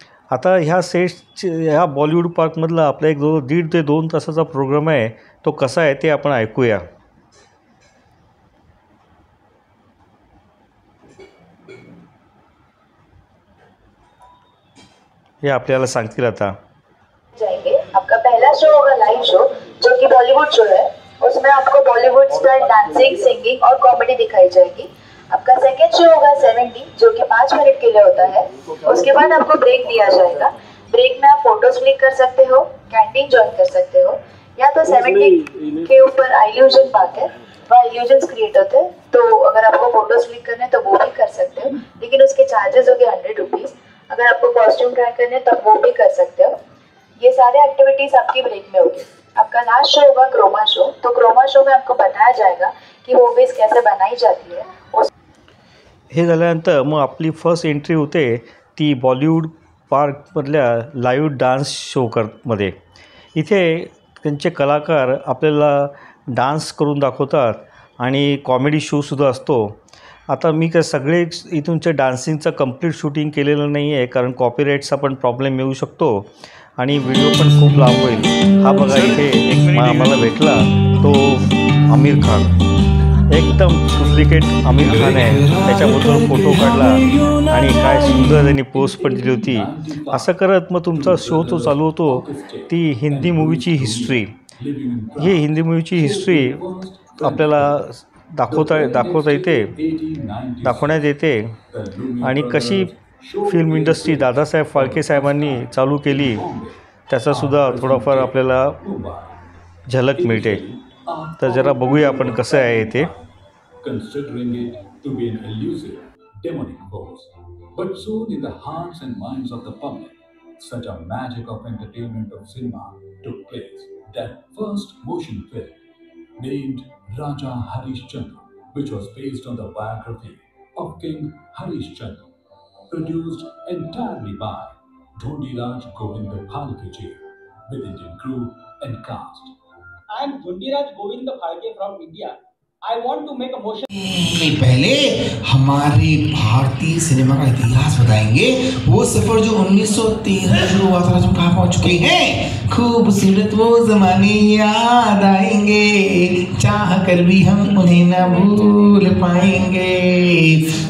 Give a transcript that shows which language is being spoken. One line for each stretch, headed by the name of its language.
Marathi: आता ह्या बॉलिवूड पार्कमधला आपला एक 1.5 ते 2 तासाचा प्रोग्राम आहे. तो कसा आहे ते आपण ऐकूया. हे आपल्याला सांगतील आता.
Hindi: जाएंगे. आपका पहला शो होगा लाइव शो जो कि बॉलीवुड शो है. उसमें आपको बॉलीवुड स्टाइल डांसिंग, सिंगिंग और कॉमेडी दिखाई जाएगी. आपका सेकंड शो होगा 70 जो कि 5 मिनट के लिए होता है. उसके बाद आपको ब्रेक दिया जाएगा. ब्रेक में आप फोटोज क्लिक कर सकते हो, कैंटीन ज्वाइन कर सकते हो या तो 70 के ऊपर इल्यूजन पार्क है, वहाँ इल्यूजन्स क्रिएट होते हैं. तो अगर आपको फोटोज क्लिक करने तो वो भी कर सकते हो, लेकिन उसके चार्जेस हो गए 100 रुपीज़. अगर आपको कॉस्ट्यूम ट्राई करने तब वो भी कर सकते हो. ये सारे एक्टिविटीज आपकी ब्रेक में होगी. आपका लास्ट शो होगा क्रोमा शो. तो क्रोमा शो में आपको बताया जाएगा कि मूवीज कैसे बनाई जाती है.
Marathi: हे झाल्यानंतर मग आपली फर्स्ट एंट्री होते ती बॉलिवूड पार्कमधल्या लाईव्ह डान्स मध्ये. इथे त्यांचे कलाकार आपल्याला डान्स करून दाखवतात आणि कॉमेडी शोसुद्धा असतो. आता मी काय सगळे इथूनच्या डान्सिंगचं कंप्लीट शूटिंग केलेलं नाही आहे कारण कॉपीराईटचा पण प्रॉब्लेम येऊ शकतो आणि व्हिडिओ पण खूप लांब होईल. हा बघा इथे आम्हाला भेटला तो आमिर खान. एकदम डुप्लिकेट आमिर खान आहे. त्याच्याबद्दल फोटो काढला आणि काय सुंदर त्यांनी पोस्ट पण दिली होती. असं करत मग तुमचा शो तो चालू होतो. ती हिंदी मूवीची हिस्ट्री. ही हिंदी मूवीची हिस्ट्री आपल्याला दाखवण्यात येते आणि कशी फिल्म इंडस्ट्री दादासाहेब फाळके साहेबांनी चालू केली त्याचासुद्धा थोडाफार आपल्याला झलक मिळते. तर जरा बघूया आपण कसं आहे ते.
English: considering it to be an elusive, demonic force. But soon, in the hearts and minds of the public, such a magic of entertainment of cinema took place. That first motion film, named Raja Harishchandra, which was based on the biography of King Harishchandra, produced entirely by Dhondiraj Govinda Phalke ji, with Indian crew and cast. I am Dhondiraj Govinda Phalke from India. I want to make a motion.
Hindi: पहले हमारे भारतीय cinema का इतिहास बताएंगे, वो सफर जो 1913 में शुरू हुआ था, हम कहाँ पहुँच चुके हैं। खूबसूरत वो जमाने याद आएंगे, चाह कर भी हम उन्हें ना भूल पाएंगे।